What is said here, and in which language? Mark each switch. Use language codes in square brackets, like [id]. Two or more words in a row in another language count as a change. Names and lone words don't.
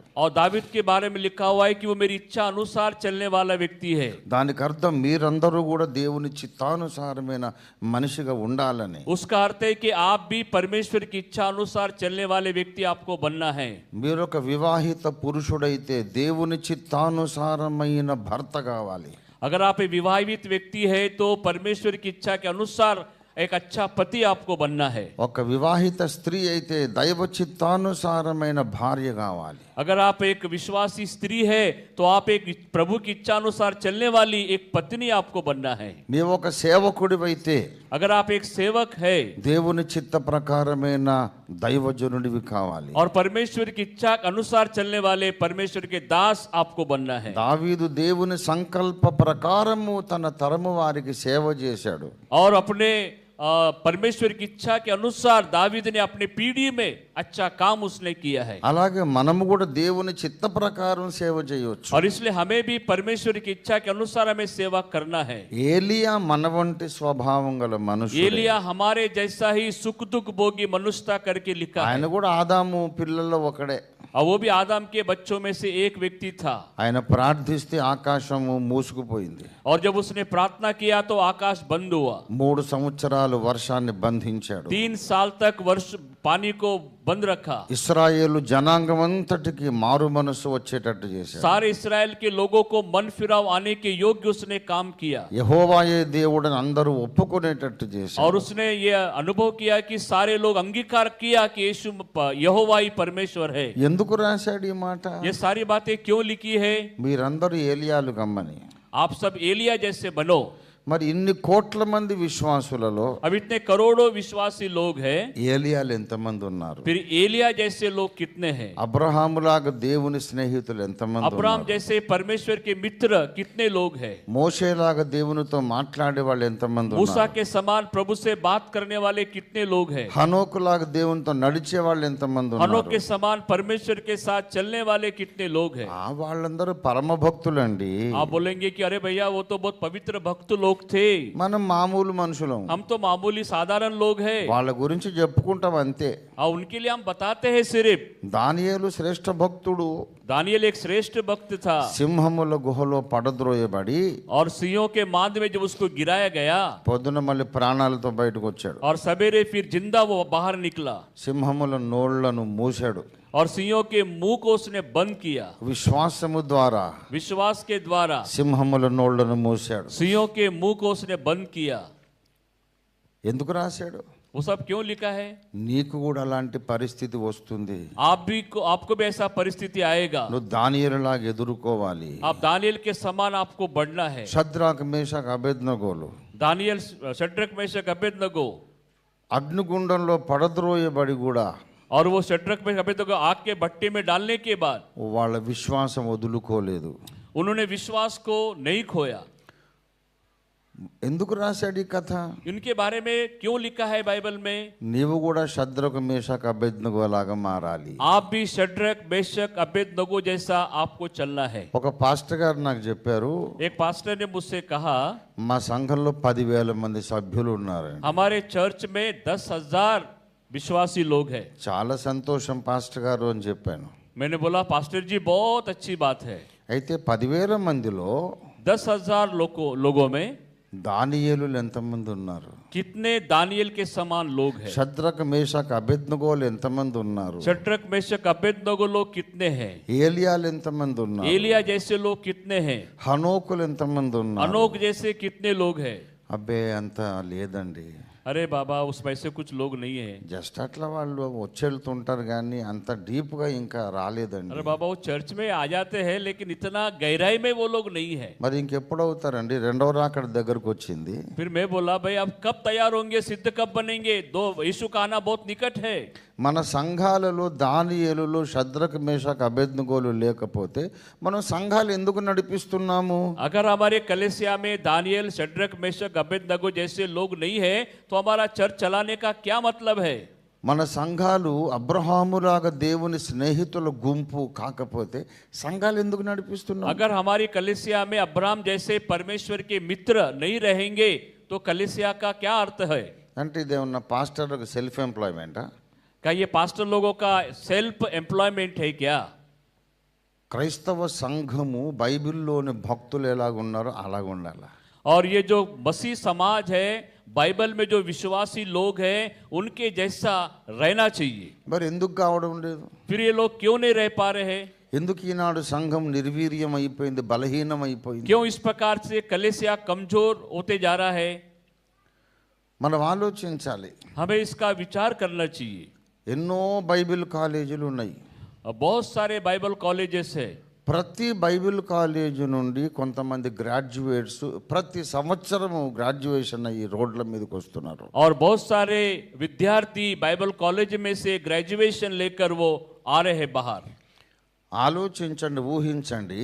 [hi] और दावीद के बारे में लिखा हुआ है कि वो मेरी इच्छा अनुसार चलने वाला व्यक्ति है. [te] దానికి అర్థం మీరందరూ కూడా దేవుని చిత్తానుసారమైన మనిషిగా ఉండాలని. [hi] उसका अर्थ है कि आप भी परमेश्वर की इच्छा अनुसार चलने वाले व्यक्ति आपको बनना है. [te] మీరు ఒక వివాహిత పురుషుడైతే దేవుని చిత్తానుసారమైన భర్త కావాలి. [hi] अगर आप एक विवाहित व्यक्ति है तो परमेश्वर की इच्छा के अनुसार एक अच्छा पति आपको बनना है. [te] ఒక వివాహిత స్త్రీ అయితే దైవ చిత్తానుసారమైన భార్య కావాలి. [hi] अगर आप एक विश्वासी स्त्री है तो आप एक प्रभु की इच्छा अनुसार चलने वाली एक पत्नी आपको बनना है. [te] నీవు ఒక సేవకుడివైతే [hi] अगर आप एक सेवक है [te] దేవుని చిత్త ప్రకారమైన దైవజనుడివి కావాలి. [hi] और परमेश्वर की इच्छा के अनुसार चलने वाले परमेश्वर के दास आपको बनना है. [te] దావీదు దేవుని సంకల్ప ప్రకారము తన తరము వారికి సేవ చేశాడు. [hi] और अपने परमेश्वर की इच्छा के अनुसार दावीद ने अपने पीढ़ी में अच्छा काम उसने किया है. [te] అలాగే మనము కూడా దేవుని చిత్త ప్రకారం సేవ చేయవచ్చు. [hi] और इसलिए हमें भी परमेश्वर की इच्छा के अनुसार हमें सेवा करना है. [te] ఏలియా మన వంటి స్వభావం గల మనుషుడు. [hi] एलिया हमारे जैसा ही सुख दुख भोगी मनुष्यता करके लिखा [te] ఆయన [hi] है. [te] కూడా ఆదాము పిల్లల్లో ఒకడే. [hi] और वो भी आदम के बच्चों में से एक व्यक्ति था. [te] ఆయన ప్రార్థిస్తే ఆకాశము మూసుకుపోయింది. [hi] और जब उसने प्रार्थना किया तो आकाश बंद हुआ. [te] 3 సంవత్సరాలు వర్షాన్ని బంధించాడు. [hi] 3 साल तक वर्ष पानी को बंद रखा. [te] ఇశ్రాయేలు జనాంగం అంతటికి మారు మనసు వచ్చేటట్టు చేశాడు. [hi] सारे इस्राएल के लोगों को मन फिराव आने के योग्य उसने काम किया. [te] యెహోవాయే దేవుడని అందరూ ఒప్పుకునేటట్టు చేశాడు. [hi] और उसने ये अनुभव किया कि सारे लोग अंगीकार किया कि यीशु यहोवा ही परमेश्वर है. [te] ఎందుకు రాశాడు ఈ మాట? [hi] ये सारी बातें क्यों लिखी है? [te] మీరందరూ ఏలియాలు గమ్మని. [hi] आप सब एलिया जैसे बनो. [te] మరి ఇన్ని కోట్ల మంది విశ్వాసులలో [hi] अब इतने करोड़ों विश्वासी लोग हैं, [te] ఏలియాలు ఎంతమంది ఉన్నారు? [hi] फिर एलिया जैसे लोग कितने हैं? [te] అబ్రహాములాగా దేవుని స్నేహితులు ఎంతమంది [hi] अब्राहम [te] ఉన్నారు? [hi] जैसे परमेश्वर के मित्र कितने लोग हैं? [te] మోషేలాగా దేవునితో మాట్లాడే వాళ్ళు ఎంతమంది [hi] मूसा [te] ఉన్నారు? [hi] के समान प्रभु से बात करने वाले कितने लोग हैं? [te] హనోకులాగా దేవునితో నడిచే వాళ్ళు ఎంతమంది [hi] हनोक [te] ఉన్నారు? [hi] के समान परमेश्वर के साथ चलने वाले कितने लोग हैं? [te] వాళ్ళందరూ పరమ భక్తులండి. [hi] आप बोलेंगे कि अरे भैया वो तो बहुत पवित्र भक्त लोग थे, [te] మనం మామూలు మనుషులం. [hi] हम तो मामूली साधारण लोग हैं। [te] వాళ్ళ గురించి చెప్పుకుంటాం అంతే. [hi] और उनके लिए हम बताते हैं सिर्फ। [te] దానియేలు శ్రేష్ఠ భక్తుడు. [hi] दानियल एक श्रेष्ठ भक्त था, [te] సింహముల గుహలో పడద్రోయబడి [hi] और सिंहों के मांद में जब उसको गिराया गया [te] పొద్దున మళ్ళీ ప్రాణాలతో బయటకు వచ్చాడు. [hi] और सवेरे फिर जिंदा वो बाहर निकला, [te] సింహముల నోళ్లను మూసాడు. [hi] और सिंहों के मुंह को उसने बंद किया। [te] విశ్వాసము ద్వారా [hi] विश्वास के द्वारा [te] సింహముల నోళ్లను మూసాడు. [hi] सिंहों के मुंह को उसने बंद किया। [te] ఎందుకు రాశాడు? [hi] वो सब क्यों लिखा है? [te] నీకు కూడా అలాంటి పరిస్థితి వస్తుంది. [hi] आपको भी ऐसा परिस्थिति आएगा। [te] నువ్వు దానియేలులాగా ఎదుర్కోవాలి. [hi] आप दानियल के समान आपको बढ़ना है। [te] షద్రాక్ మేషక్ అబేద్నెగోలు [hi] दानियल, शड्रक, मेशक, अबेदनगो, [te] అగ్నిగుండంలో పడద్రోయబడి కూడా [hi] और वो शड्रक में अबेदनगो आग के भट्टे में डालने के बाद [te] వాళ్ళ విశ్వాసం వదులుకోలేదు. [hi] उन्होंने विश्वास को नहीं खोया। [te] ఎందుకు రాశాడు ఈ కథ? [hi] इनके बारे में क्यों लिखा है बाइबल में? [te] నీవు కూడా షద్రకు మేషక్ అబేద్నెగో లాగా మారాలి. [hi] आप भी शड्रक, मेशक, अबेदनगो जैसा आपको चलना है। [te] ఒక పాస్టర్ గారు నాకు చెప్పారు, [hi] एक पास्टर ने मुझसे कहा, [te] మా సంఘంలో 10,000 మంది సభ్యులు ఉన్నారు. [hi] हमारे चर्च में 10,000 विश्वासी लोग हैं। [te] చాలా సంతోషం పాస్టర్ గారు అని చెప్పాను. [hi] मैंने बोला, पास्टर जी बहुत अच्छी बात है। [te] అయితే 10,000 మందిలో [hi] 10,000 लोगों में [te] దానియేలు ఎంతమంది ఉన్నారు? [hi] कितने दानियल के समान लोग हैं? [te] షద్రక్ మేషక్ అబేద్నెగోలు ఎంతమంది ఉన్నారు? [hi] शड्रक, मेशक, अबेदनगो लोग कितने हैं? [te] ఏలియాలు ఎంతమంది ఉన్నారు? [hi] एलिया जैसे लोग कितने हैं? [te] హనోకులు ఎంతమంది ఉన్నారు? [hi] अनोक जैसे कितने लोग हैं? [te] అబ్బే అంత లేదండి. [hi] अरे बाबा, उसमें से कुछ लोग नहीं है। [te] జస్ట్ అట్లా వాళ్ళు వచ్చేళ్తుంటారు కానీ అంత డీప్ గా ఇంకా రాలేదండి. [hi] अरे बाबा, वो चर्च में आ जाते हैं लेकिन इतना गहराई में वो लोग नहीं है। [te] మరి ఇంకెప్పుడవుతారండి? రెండవ రాకడ దగ్గరకు వచ్చింది. [hi] फिर मैं बोला, भाई अब कब तैयार होंगे, सिद्ध कब बनेंगे? यीशु का आना बहुत निकट है। [te] మన సంఘాలలో దానియేలులో షద్రక్ మేషక్ అబేద్నెగోలు లేకపోతే మనం సంఘాలు ఎందుకు నడిపిస్తున్నాము? [hi] अगर हमारे कलीसिया में दानियल, शड्रक, मेशक, अबेदनगो जैसे लोग नहीं है तो हमारा चर्च चलाने का क्या मतलब है? [te] మన సంఘాలు అబ్రహాములాగా దేవుని స్నేహితుల గుంపు కాకపోతే సంఘాలు ఎందుకు నడిపిస్తున్నాం? [hi] अगर हमारी कलीसिया में अब्राहम जैसे परमेश्वर के मित्र नहीं रहेंगे तो कलीसिया का क्या अर्थ है? [te] అంటే ఇదేమన్నా పాస్టర్లకు [en] self employment? [hi] क्या ये पास्टर लोगों का [en] self employment [hi] है क्या? [te] క్రైస్తవ సంఘము బైబిల్లోని భక్తులు ఎలాగున్నారో అలాగ ఉండాలి. [hi] और ये जो मसीह समाज है, बाइबल में जो विश्वासी लोग हैं उनके जैसा रहना चाहिए। [te] మరి ఎందుకు కావడం లేదు? [hi] फिर ये लोग क्यों नहीं रह पा रहे हैं? [te] ఎందుకు ఈనాడు సంఘం నిర్వీర్యం అయిపోయింది, బలహీనం అయిపోయింది? [hi] क्यों इस प्रकार से कलीसिया कमजोर होते जा रहा है? [te] మనం ఆలోచించాలి. [hi] हमें इसका विचार करना चाहिए। [te] ఎన్నో [en] Bible colleges [te] ఉన్నాయి. [hi] अब बहुत सारे [en] Bible colleges [hi] है। [te] ప్రతి [en] Bible college [te] నుండి కొంతమంది గ్రాడ్యుయేట్స్ ప్రతి సంవత్సరము గ్రాడ్యుయేషన్ అయ్యి రోడ్ల మీదకి వస్తున్నారు. [hi] और बहुत सारे विद्यार्थी [en] Bible college [hi] में से ग्रेजुएशन लेकर वो आ रहे हैं बाहर। [te] ఆలోచించండి, ఊహించండి.